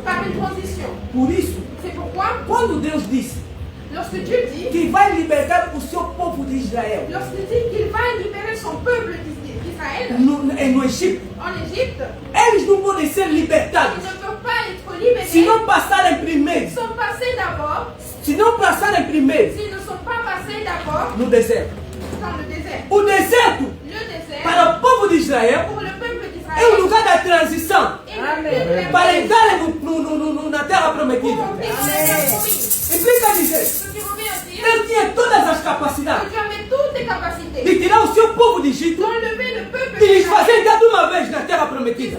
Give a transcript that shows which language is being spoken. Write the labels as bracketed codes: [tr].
[fr] par une transition. [pt] Por isso, [fr] C'est pourquoi, [pt] quando Deus disse [fr] lorsque Dieu dit, [pt] que vai libertar o seu povo de Israel [fr] lorsqu'il dit qu'il va libérer son peuple d'Israël [pt] no Egito, [fr] en Égypte, [pt] eles não podem ser [fr] ils [pt] libertados [fr] ne peuvent pas être libérés [pt] se não passarem primeiro, [fr] sans passer d'abord, [pt] se não passarem primeiro [fr] s'ils ne sont pas passés d'abord [pt] no deserto. [fr] dans le désert. [pt] O deserto, [fr] Le désert, [pt] para o povo de Israel, [fr] pour le peuple [pt] é o [fr] d'Israël, [pt] lugar da transição [fr] est le lieu de la [pt] para [fr] promesse. [pt] entrarem na terra [fr] Pour [pt] prometida. [fr] entrer dans la terre promise. [pt] Implica dizer, [fr] Ce qui revient à dire [pt] Deus tinha todas as [fr] que [pt] capacidades [fr] tu avais toutes tes capacités [pt] de tirar o seu povo de Egito [fr] d'enlever le peuple [pt] e lhes [fr] d'Israël [pt] fazer entrar de uma vez na terra prometida.